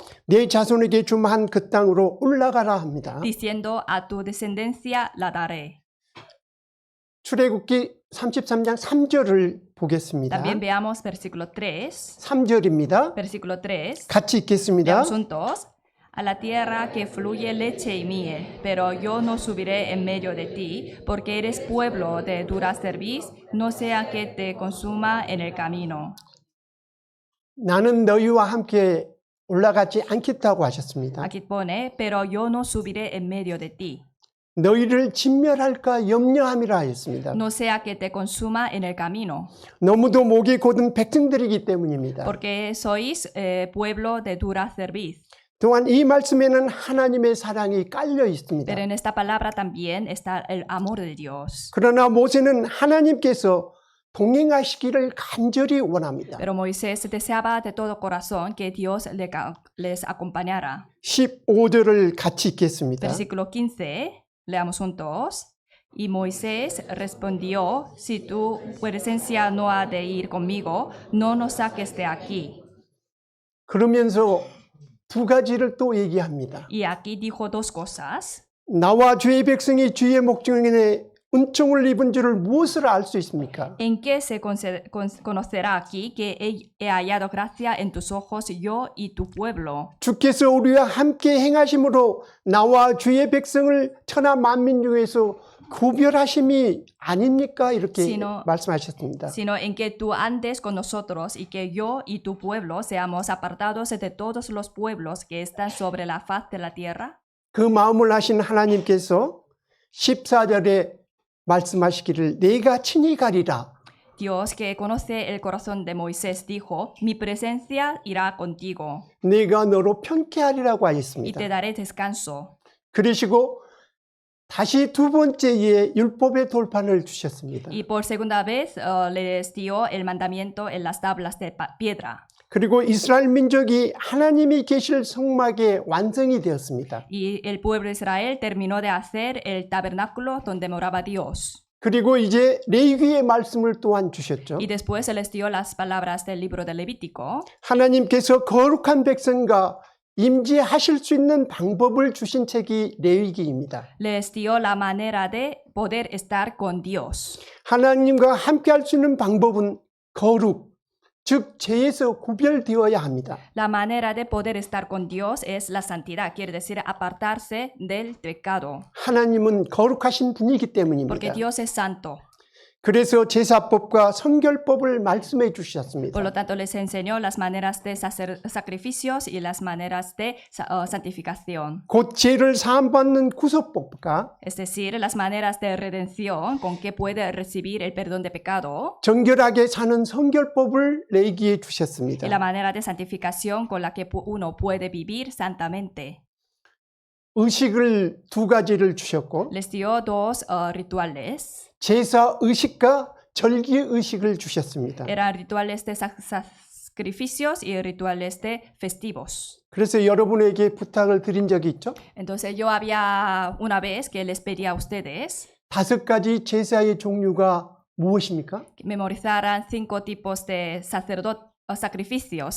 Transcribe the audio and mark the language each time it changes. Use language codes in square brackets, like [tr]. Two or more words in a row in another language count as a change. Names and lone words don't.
[ko] 내 자손에게 줌한 그 땅으로 올라가라 합니다. [es] diciendo a tu descendencia la daré. [ko] 출애굽기 33장 3절을 보겠습니다. [es] También veamos versículo 3. [ko] 3절입니다. [es] Versículo 3. [ko] 같이 읽겠습니다. [es] Leamos juntos. a la tierra que fluye leche y miel, pero yo no subiré en medio de ti, porque eres pueblo de dura cerviz, no sea que te consuma en el camino. [ko] 나는 너희와 함께 올라가지 않겠다고 하셨습니다. [es] Aquí pone, pero yo no subiré en medio de ti, [ko] 너희를 진멸할까 염려함이라 하였습니다. [es] no sea que te consuma en el camino, [ko] 너무도 목이 곧은 백성들이기 때문입니다. [es] porque sois pueblo de dura cerviz. [ko] 또한 이 말씀에는 하나님의 사랑이 깔려 있습니다. [es] Pero en esta palabra también está el amor de Dios. [ko] 그러나 모세는 하나님께서 동행하시기를 간절히 원합니다. [es] Pero Moisés deseaba de todo corazón que Dios les acompañara. [ko] 15절을 같이 읽겠습니다. [es] Versículo 15, leamos juntos. Y Moisés respondió, si tu presencia no ha de ir conmigo, no nos saques de aquí. [ko] 그러면서 두 가지를 또 얘기합니다. [es] Y aquí dijo dos cosas. [ko] 나와 주의 백성이 주의 목전에 은총을 입은 줄을 무엇을 알 수 있습니까? [es] ¿En qué se conocerá aquí que he hallado gracia en tus ojos yo y tu pueblo? [ko] 주께서 우리와 함께 행하심으로 나와 주의 백성을 천하 만민 중에서 구별하심이 아닙니까? 이렇게 말씀하셨습니다. [es] Sino en que tú andes con nosotros y que yo y tu pueblo seamos apartados de todos los pueblos que están sobre la faz de la tierra. [ko] 그 마음을 하신 하나님께서 14절에 말씀하시기를 내가 친히 가리라. [es] Dios que conoce el corazón de Moisés dijo, mi presencia irá contigo [ko] 내가 너로 편케하리라고 [es] y [ko] 하였습니다. [es] te daré descanso. [ko] 그러시고 다시 두 번째에 율법의 돌판을 주셨습니다. [es] Y por segunda vez les dio el mandamiento en las tablas de piedra. [ko] 그리고 이스라엘 민족이 하나님이 계실 성막에 완성이 되었습니다. [es] Y el pueblo de Israel terminó de hacer el tabernáculo donde moraba Dios. [ko] 그리고 이제 레위기의 말씀을 또한 주셨죠. [es] Y después se les dio las palabras del libro de Levítico. [ko] 하나님께서 거룩한 백성과 임재하실 수 있는 방법을 주신 책이 레위기입니다. [es] Les dio la manera de poder estar con Dios. [ko] 하나님과 함께할 수 있는 방법은 거룩, 즉 죄에서 구별되어야 합니다. [es] La manera de poder estar con Dios es la santidad, quiere decir apartarse del pecado, [ko] 하나님은 거룩하신 분이기 때문입니다. [es] porque Dios es santo. [ko] 그래서 제사법과 성결법을 말씀해 주셨습니다. [es] Por lo tanto, les enseñó las maneras de hacer sacrificios y las maneras de santificación. [ko] 곧 죄를 사함받는 구속법과 [es] Es decir, las maneras de redención con que puede recibir el perdón de pecado [ko] 정결하게 사는 성결법을 레위기에 주셨습니다. [es] y la manera de santificación con la que uno puede vivir santamente. [ko] 의식을 두 가지를 주셨고 [es] Les dio dos rituales. [ko] 제사 의식과 절기 의식을 주셨습니다. [es] Eran rituales de sacrificios y rituales de festivos. [ko] 그래서 여러분에게 부탁을 드린 적이 있죠. [es] Entonces yo había una vez que les pedí a ustedes [ko] 5가지 제사의 종류가 무엇입니까? [es] que memorizaran 5 tipos de sacrificios.